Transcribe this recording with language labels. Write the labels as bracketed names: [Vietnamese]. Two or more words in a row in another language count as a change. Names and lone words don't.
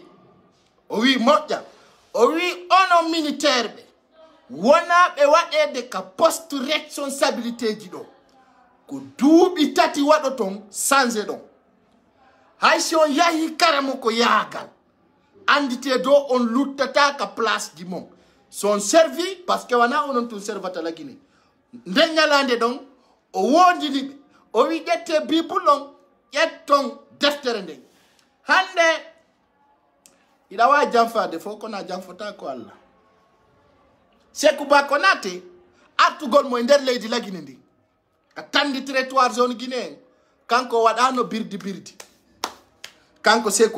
[Fula] moƴƴa o wi ono militaire be wona be waɗede ka [French] poste responsabilité [Fula] ji ɗo ko duuɓi tati waɗo ton changé ɗon hay si on yahi karamo ko yaagal andite do on luttata ka place ji mon [French] son servi parce que [Fula] wana onon tun servata la Guinée nden ñalande ɗon o wondini ɓe o wi ƴette bibulon ƴetton deftere nden hande ila wa janfade fo kona janfota ko Allah Sékou Ba Konaté artugol mo nder leydi la Guinée ndi ka tandi territoire zone Guinée kanko waɗano birdi kanko Sékou